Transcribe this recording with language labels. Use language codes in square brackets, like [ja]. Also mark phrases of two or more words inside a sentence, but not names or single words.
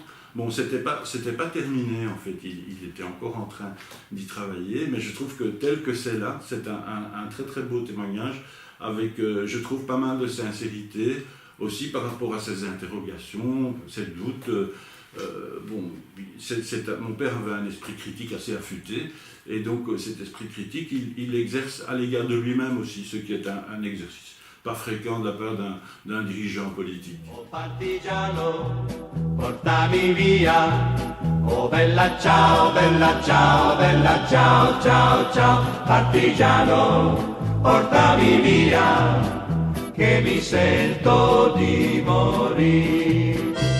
[fr] Bon, c'était pas terminé, en fait, il était encore en train d'y travailler, mais je trouve que tel que c'est là, c'est un très très beau témoignage, avec, je trouve, pas mal de sincérité, aussi par rapport à ses interrogations, ses doutes. Mon père avait un esprit critique assez affûté, et donc cet esprit critique, il l'exerce à l'égard de lui-même aussi, ce qui est un exercice pas fréquent de la part d'un dirigeant politique. [it] Oh partigiano, portami via, oh bella ciao, bella ciao, bella ciao, ciao, ciao. Partigiano, portami via, che mi sento di morire.